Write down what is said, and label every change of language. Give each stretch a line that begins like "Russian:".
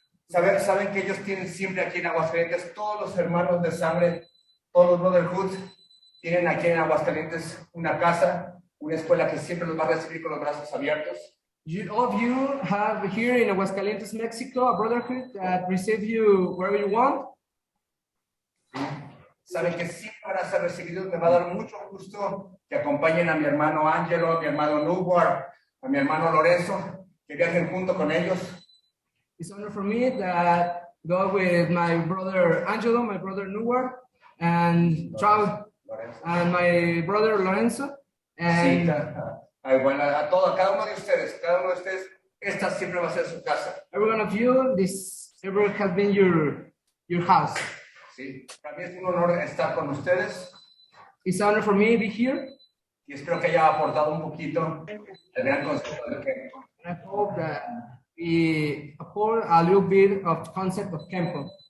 Spanish: Saben que ellos tienen siempre aquí en Aguascalientes todos los hermanos de sangre, todos los Brotherhoods tienen aquí en Aguascalientes una casa, una escuela que siempre los va a recibir con los brazos abiertos.
English: All of you have here in Aguascalientes, Mexico, a Brotherhood that receive you wherever you want.
Spanish: Saben que siempre van a ser recibidos. Me va a dar mucho gusto que acompañen a mi hermano Angelo, a mi hermano Newbar, a mi hermano Lorenzo, que viajen junto con ellos.
English: It's an honor for me that go with my brother Angelo, my brother Newbar, and travel, and my brother Lorenzo.
Spanish: And bueno, a cada uno de ustedes, esta siempre va a ser su casa.
English: Every one of you, this ever has been your house.
Spanish: Sí, para mí es un honor estar con ustedes.
English: It's an honor for me to be here.
Spanish: Y espero que haya aportado un poquito el gran concepto de Kenpo.
English: I hope that we afford a little bit of concept of Kenpo.